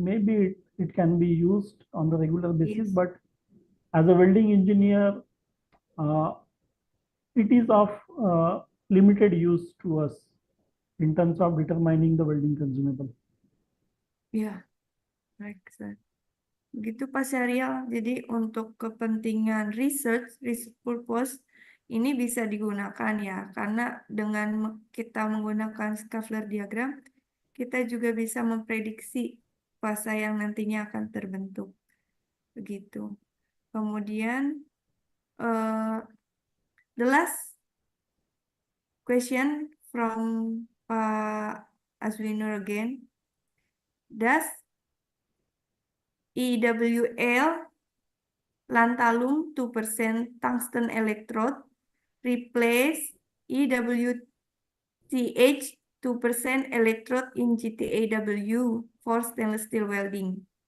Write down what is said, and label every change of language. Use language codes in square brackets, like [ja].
[en] Maybe it can be used on the regular basis, but as a welding engineer, it is of limited use to us in terms of determining the welding consumable. [id] Ya, baik, sir. Begitu Pak Syarial. Jadi untuk kepentingan [en] research purpose [id] ini bisa digunakan ya, karena dengan kita menggunakan Scaffler diagram, kita juga bisa memprediksi fasa yang nantinya akan terbentuk. Begitu. [en] Kemudian the last question from Pak Aswinur again. Does EWL Lantalum 2% tungsten electrode replace EWTH 2% electrode in GTAW for stainless steel welding?